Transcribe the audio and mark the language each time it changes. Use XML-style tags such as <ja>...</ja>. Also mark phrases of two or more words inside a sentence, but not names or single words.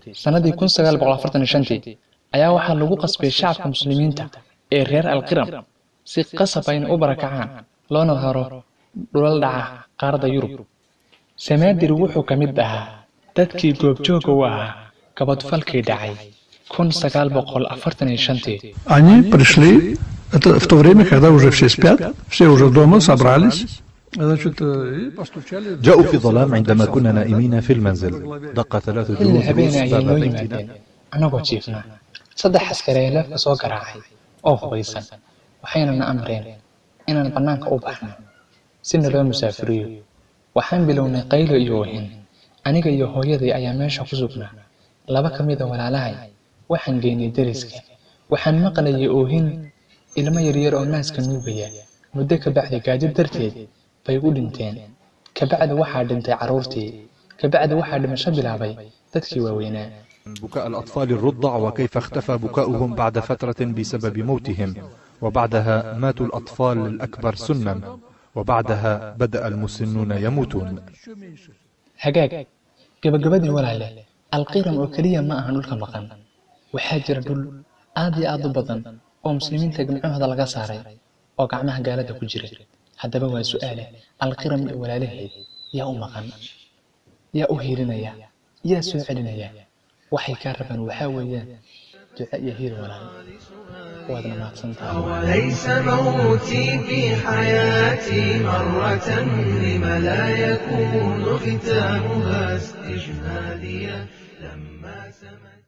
<so>sanadii 1945 ayaa waxaa lagu qasbay shacabka muslimiinta ee reer Al-Qiram si qasab ah inay u barakacaan loona haro dhulal dhaca qaaradda Yurub. Samaadir wuxuu ka mid ahaa dadkii goobjooga u ahaa gabadfalkii dhacay 1945.</so> <ru>Они пришли, это в то время, когда уже все спят, все уже дома собрались.</ru> <ar>جاءوا في الظلام عندما كنا نائمين في المنزل. دق 3 جنود روس باب بيتنا.</ar> <so>anagoo jiifna saddex askari la soo garaacay oo hubaysan waxayna amreen inaan banaanka u baxno si nala musaafiriyo. waxaan bilownay qaylo iyo wahin. aniga iyo hooyaday ayaa meesha ku sugnaa. laba kamid ah walaalahay waxaan geynay dariska. waxaan maqlayay oohin ilmo yaryar oo naaska nuugaya. muddo ka bacdi gaajo darteed bay u dhinteen. ka bacdi waxaa dhintay caruurtii. ka bacdi waxaa dhimasho bilaabay dadkii waaweynaa.</so> <ar>بكاء الأطفال الرضع وكيف اختفى بكاؤهم بعد فترة بسبب موتهم، وبعدها مات الأطفال الأكبر سنا، وبعدها بدأ المسنون يموتون.</ar> <so>هجاج gabagabadii walaale Al-Qiram oo kaliya ma ahan dhulka maqan. waxaa jira dhul aad iyo aad u badan oo muslimiinta gacmahooda laga saaray oo gacmaha gaalada ku jira. haddaba waa su'aal Al-Qiram iyo walaalaheed yaa u maqan, yaa u hiirinaya, yaa soo celinaya. waxay ka rabaan waxaa weeyaan duca iyo hiir walaal. waadna mahadsantahay.</so> <ar>وليس موتي في حياتي مرة لما لا يكون ختامها استجهاديا لما سمت</ar>